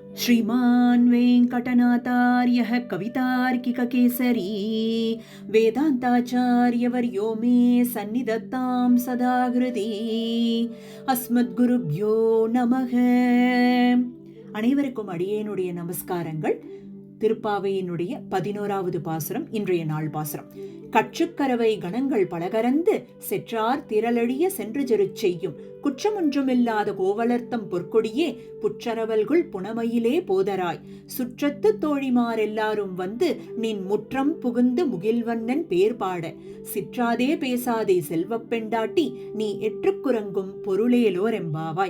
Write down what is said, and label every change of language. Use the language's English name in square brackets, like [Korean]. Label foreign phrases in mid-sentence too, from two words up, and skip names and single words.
[Sanskrit] श्रीमान् वेङ्कटनाथार्यः कवितार्किककेसरी वेदान्ताचार्यवर्यो मे सन्निधत्तां सदा हृदि अस्मद्गुरुभ्यो நமக. [Tamil] அனைவருக்கும் அடியேனுடைய நமஸ்காரங்கள். திருப்பாவையினுடைய 11வது பாசுரம், இன்றைய நாள் பாசுரம். கற்றுக்கரவை கணங்கள் பலகரந்து செற்றார் திரளழிய சென்று ஜெருச் செய்யும் குற்றமொன்றுமில்லாத கோவலர்த்தம் பொற்கொடியே புற்றரவல்குள் புனமையிலே போதராய் சுற்றத்து தோழிமாரெல்லாரும் வந்து நின் முற்றம் புகுந்து முகில்வண்ணன் பேர் பாட சிற்றாதே பேசாதே செல்வப் பெண்டாட்டி நீ எற்றுக்குரங்கும் பொருளேலோர் எம்பாவாய்.